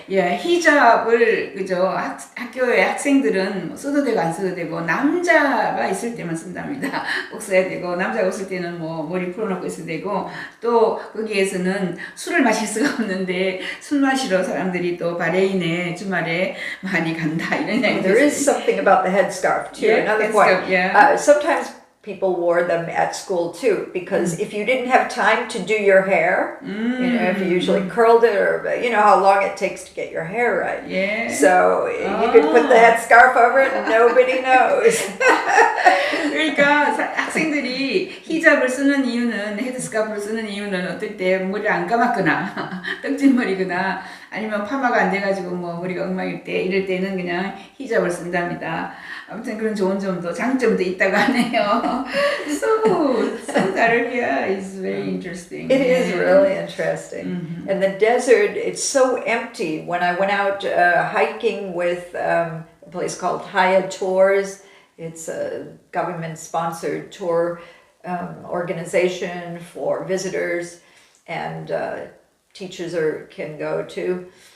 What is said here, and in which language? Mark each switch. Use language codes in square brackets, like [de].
[ko] 예, 히잡을 그죠 학교의 학생들은 뭐 써도 되고 안 써도 되고 남자가 있을 때만 쓴답니다. 꼭 써야 되고 남자가 없을 때는 뭐 머리 풀어놓고 있어도 되고 또 거기에서는 술을 마실 수가 없는데 술 마시러 사람들이 또 바레인에 주말에 많이 간다 이런 얘기도 [en] There is something about the headscarf too. Yeah, Another headscarf, point. yeah. Sometimes people wore them at school too, because if you didn't have time to do your hair, if you usually curled it, or how long it takes to get your hair right. Yeah. So you could put the headscarf over it and nobody knows. [ko] 그러니까 학생들이 히잡을 쓰는 이유는 헤드스카프를 쓰는 이유는 어떨 때 머리를 안 감았거나 떡진머리거나 아니면 파마가 안 돼가지고 뭐 머리가 엉망일 때 이럴 때는 그냥 히잡을 쓴답니다. 아무튼 그런 좋은 점도 장점도 있다고 하네요. [en] So Saudi Arabia is very interesting. It is really interesting. And the desert, it's so empty. When I went out hiking with a place called Haya Tours, it's a government-sponsored tour organization for visitors, and teachers can go too.